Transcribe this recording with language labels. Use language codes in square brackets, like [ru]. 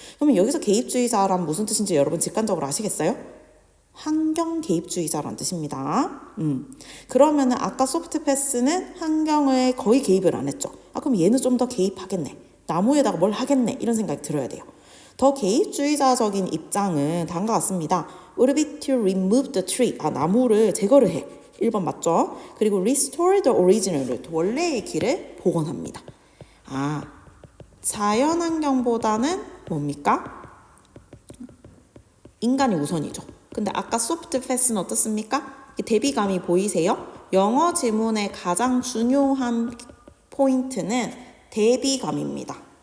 [ko] 그러면 여기서 개입주의자란 무슨 뜻인지 여러분 직관적으로 아시겠어요? 환경 개입주의자라는 뜻입니다. 그러면 아까 소프트 패스는 환경에 거의 개입을 안 했죠. 그럼 얘는 좀 더 개입하겠네. 나무에다가 뭘 하겠네. 이런 생각이 들어야 돼요. 더 개입주의자적인 입장은 다음과 같습니다. [en] Would be to remove the tree. [ko] 나무를 제거를 해. 1번 맞죠? [en] 그리고 restore the original. [ko] 원래의 길을 복원합니다. 자연환경보다는 뭡니까? 인간이 우선이죠. 근데 아까 소프트 패스는 어떻습니까? 대비감이 보이세요? 영어 지문의 가장 중요한 포인트는 대비감입니다.